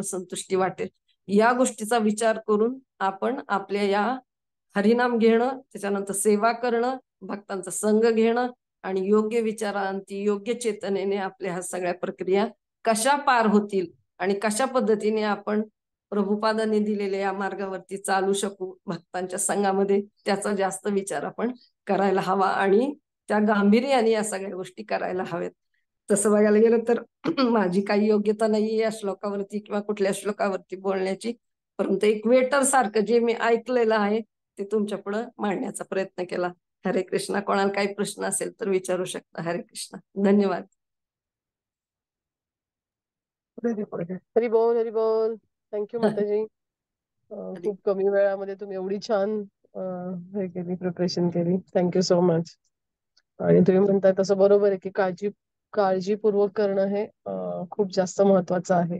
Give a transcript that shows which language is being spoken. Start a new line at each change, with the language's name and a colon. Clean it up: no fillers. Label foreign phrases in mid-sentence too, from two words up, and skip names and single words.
Marathi: संतुष्टी वाटेल या गोष्टीचा विचार करून आपण आपल्या या हरिनाम घेणं, त्याच्यानंतर सेवा करणं, भक्तांचा संग घेणं, आणि योग्य विचारांती योग्य चेतनेने आपल्या ह्या सगळ्या प्रक्रिया कशा पार होतील आणि कशा पद्धतीने आपण प्रभुपादांनी दिलेल्या या मार्गावरती चालू शकू भक्तांच्या संघामध्ये, त्याचा जास्त विचार आपण करायला हवा आणि त्या गांभीर्याने या सगळ्या गोष्टी करायला हव्यात. तसं बघायला गेलं तर माझी काही योग्यता नाही या श्लोकावरती किंवा कुठल्या श्लोकावरती बोलण्याची, परंतु एक वेटर सारखं जे मी ऐकलेलं आहे ते तुमच्या पुढे मांडण्याचा प्रयत्न केला. हरे कृष्णा. कोणाला काही प्रश्न असेल तर विचारू शकता. हरे कृष्णा. धन्यवाद. हरी बोल, हरी बोल. थँक्यू माताजी. खूप कमी वेळामध्ये तुम्ही एवढी छान हे केली, प्रिपरेशन केली.
English: thank you so much.
Marathi: आणि तुम्ही म्हणताय तसं बरोबर आहे की काळजीपूर्वक करणं हे खूप जास्त महत्वाचं आहे.